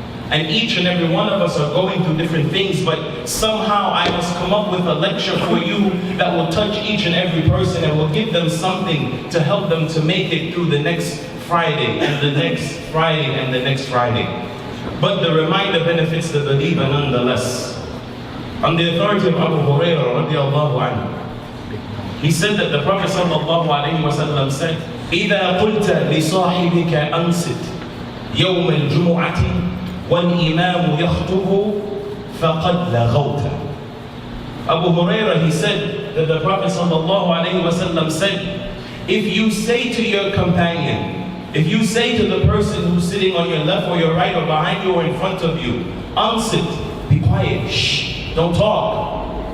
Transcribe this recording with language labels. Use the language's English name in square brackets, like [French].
[English] And each and every one of us are going through different things, but somehow I must come up with a lecture for you that will touch each and every person and will give them something to help them to make it through the next Friday and the next Friday and the next Friday. But the reminder benefits the believer nonetheless. On the authority of Abu Hurairah radiallahu anhu, he said that the Prophet sallallahu alayhi wa sallam said, [Arabic] إِذَا قُلْتَ لِصَاحِبِكَ أَنْصِتْ يوم الجمعة والإمام يخطب فقد لغوت. [English] Abu Hurairah, he said that the Prophet ﷺ said, if you say to your companion, if you say to the person who's sitting on your left or your right or behind you or in front of you, unsit, be quiet, shh, don't talk.